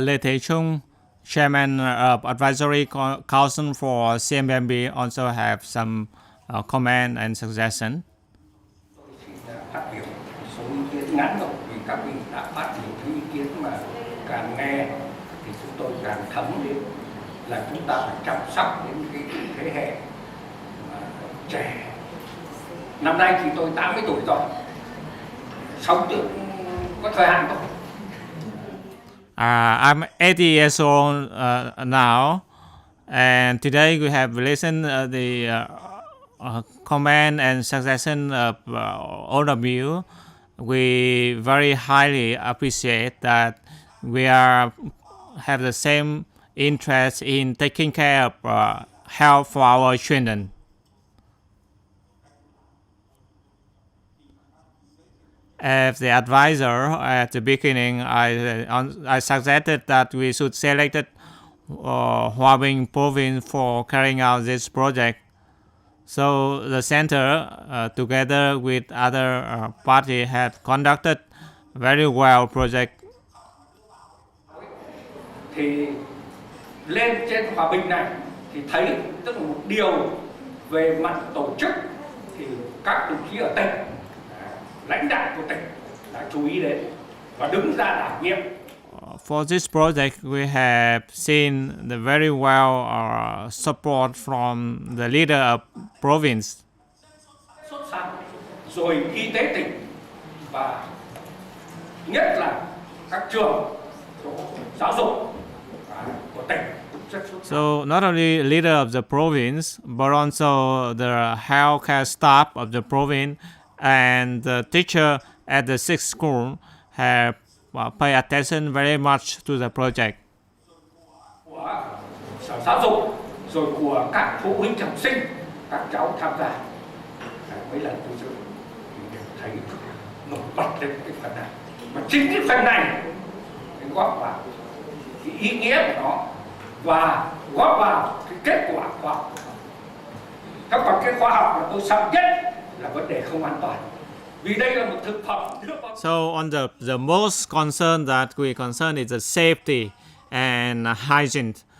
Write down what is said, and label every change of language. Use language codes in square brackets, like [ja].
[en] Lê Thế Trung, Chairman of Advisory Council for Cmmb, also have some comment and suggestion. [vi] Phát biểu một số ý kiến ngắn thôi vì các vị đã phát những ý kiến mà càng nghe thì chúng tôi càng thấm đến là chúng ta phải chăm sóc đến cái thế hệ trẻ. Năm nay thì tôi 80 tuổi rồi, sống được có thời hạn thôi. [en] I'm 80 years old now, and today we have listened the comment and suggestion of all of you. We very highly appreciate that we have the same interest in taking care of health for our children. As the advisor at the beginning, I suggested that we should select Hòa Bình province for carrying out this project. So the center, together with other parties, have conducted very well project. [vi] Thì lên trên Hòa Bình này thì thấy tức là một điều về mặt tổ chức thì các đồng chí ở tỉnh, lãnh đạo của tỉnh đã chú ý đến và đứng ra đảm nhiệm. [en] For this project, we have seen the very well support from the leader of province. [vi] Xuất sắc, rồi y tế tỉnh và nhất là các trường giáo dục của tỉnh. [en] So not only leader of the province, but also the healthcare staff of the province and the teacher at the sixth school have paid attention very much to the project. [vi] Của sở giáo dục, rồi của các phụ huynh học sinh, các cháu tham gia. Mấy lần tôi dự thấy nổi bật lên cái phần này. Mà chính cái phần này góp vào cái ý nghĩa của nó và góp vào cái kết quả khoa học. Các còn cái khoa học là tôi sợ nhất là vấn đề không an toàn. Vì đây là một thực phẩm. [en] So on the most concern that we concern is the safety and hygiene.